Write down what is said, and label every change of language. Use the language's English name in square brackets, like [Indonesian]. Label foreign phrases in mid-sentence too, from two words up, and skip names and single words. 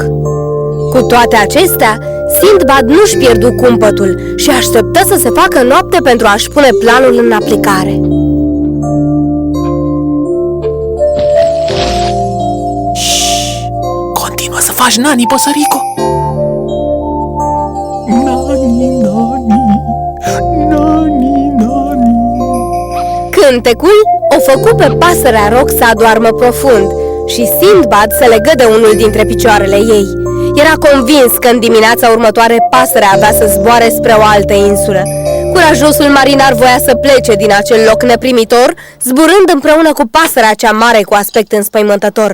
[Romanian] Cu toate acestea, Sindbad nu-și pierdu cumpătul și așteptă să se facă noapte pentru a-și pune planul în aplicare. Continuă să faci nani, păsărico. Nani, nani, nani, nani. Cântecul o făcu pe pasărea roc să adoarmă profund și Sindbad se legă de unul dintre picioarele ei. Era convins că în dimineața următoare pasărea avea să zboare spre o altă insulă. Curajosul marinar voia să plece din acel loc neprimitor, zburând împreună cu pasărea cea mare cu aspect înspăimântător.